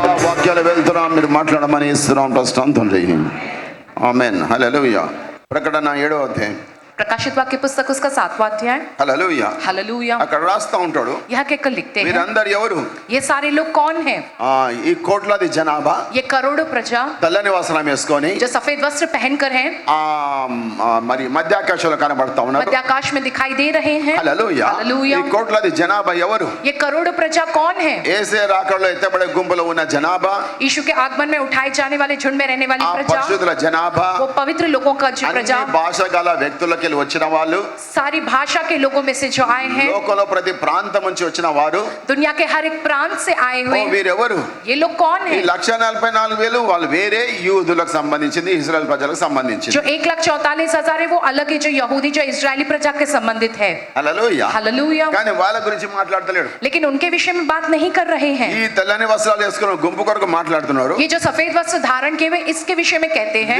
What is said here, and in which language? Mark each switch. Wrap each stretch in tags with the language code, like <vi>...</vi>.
<te>ఒకవేళ వెళ్తున్నాం మీరు మాట్లాడమని ఇస్తున్నాం ప్రస్తుతం తండ్రి. ఆమేన్. హల్లెలూయా. ప్రకటన 7వ అధ్యాయం.</te> <hi>प्रकाशित वाक्य पुस्तक उसका 7वां अध्याय.</hi> <te>హల్లెలూయా.</te> <hi>हालेलुया.</hi> <te>అక్కడ రాస్తా ఉంటాడు</te> <hi>यहाँ कहकर लिखते हैं</hi> <te>మీరందరూ ఎవరు?</te> <hi>ये सारे लोग कौन हैं?</hi> <te>ఈ కోట్లాది జనాభా</te> <hi>ये करोड़ों प्रजा</hi> <te>తెల్లని వస్త్రం వేసుకొని</te> <hi>जो सफेद वस्त्र पहनकर हैं</hi> <te>మరి మధ్యాకాశంలో కనబడతా ఉన్నారు.</te> <hi>मध्य आकाश में दिखाई दे रहे हैं.</hi> <te>హల్లెలూయా.</te> <hi>हालेलुया.</hi> <te>ఈ కోట్లాది జనాభా ఎవరు?</te> <hi>ये करोड़ों प्रजा कौन है?</hi> <te>యేసే రాకడలో ఎత్తబడే గుంపులో ఉన్న జనాభా,</te> <hi>यीशु के आगमन में उठाए जाने वाले झुंड में रहने वाली ఆ प्रजा,</hi> <te>పరిశుద్ధుల జనాభా,</te> <hi>वो पवित्र लोगों का जो प्रजा,</hi> <te>అన్ని భాష గల వ్యక్తులకి వచ్చిన వాళ్ళు,</te> <hi>सारी भाषा के लोगों में से जो आए हैं,</hi> <te>లోకంలో ప్రతి ప్రాంతం నుంచి వచ్చిన వారు,</te> <hi>दुनिया के हर एक प्रांत से आए हुए,</hi> <te>వీరెవరు?</te> <hi>ये लोग कौन</hi> <te>ఈ</te> <hi>हैं?</hi> <te>1,44,000 వాళ్ళు వేరే యూదులకు సంబంధించింది, ఇశ్రాయేల్ ప్రజలకు సంబంధించింది.</te> <hi>जो 1,44,000 है वो अलग है, जो यहूदी जो इजरायली प्रजा के संबंधित है.</hi> <te>హల్లెలూయా.</te> <hi>हालेलुया.</hi> <te>కానీ వాళ్ళ గురించి మాట్లాడతలేడు.</te> <hi>लेकिन उनके विषय में बात नहीं कर रहे हैं.</hi> <te>ఈ తెల్లని వస్త్రాలు వేసుకున్న గుంపు కొరకు మాట్లాడుతున్నారు.</te> <hi>ये जो सफेद वस्त्र धारण किए हुए इसके विषय में कहते हैं.</hi>